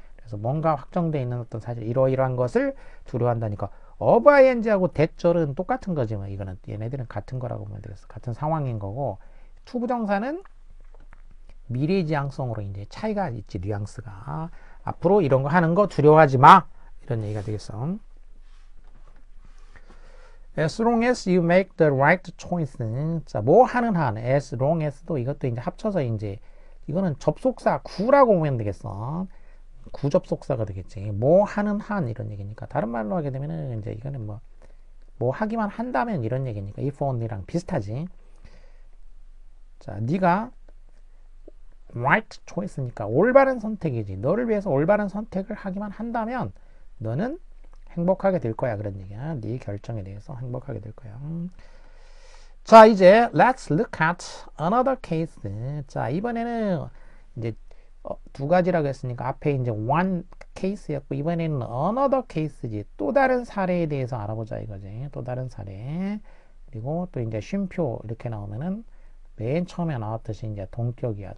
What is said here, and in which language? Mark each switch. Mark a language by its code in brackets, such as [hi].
[ko] 그래서 뭔가 확정되어 있는 어떤 사실, 이러이러한 것을 두려워한다니까. of ing하고 대절은 똑같은 거지. 뭐 이거는 얘네들은 같은 거라고 보면 되겠어. 같은 상황인 거고. 투부정사는 미래지향성으로 이제 차이가 있지. 뉘앙스가. 앞으로 이런 거 하는 거 두려워하지 마. 이런 얘기가 되겠어. [en] As long as you make the right choice. [ko] 자, 뭐 하는 한. As long as도 이것도 이제 합쳐서 이제 이거는 접속사 구라고 보면 되겠어. 구접속사가 되겠지. 뭐 하는 한 이런 얘기니까. 다른 말로 하게 되면은 이제 이거는 뭐 하기만 한다면 이런 얘기니까. if only랑 비슷하지. 자, 네가 right choice니까 올바른 선택이지. 너를 위해서 올바른 선택을 하기만 한다면 너는 행복하게 될 거야. 그런 얘기야. 네 결정에 대해서 행복하게 될 거야. 자, 이제 [en] let's look at another case. [ko] 자, 이번에는 이제 두 가지라고 했으니까 앞에 이제 one case였고 이번에는 another case지. 또 다른 사례에 대해서 알아보자 이거지. 또 다른 사례. 그리고 또 이제 쉼표 이렇게 나오면은 맨 처음에 나왔듯이 이제 동격이야.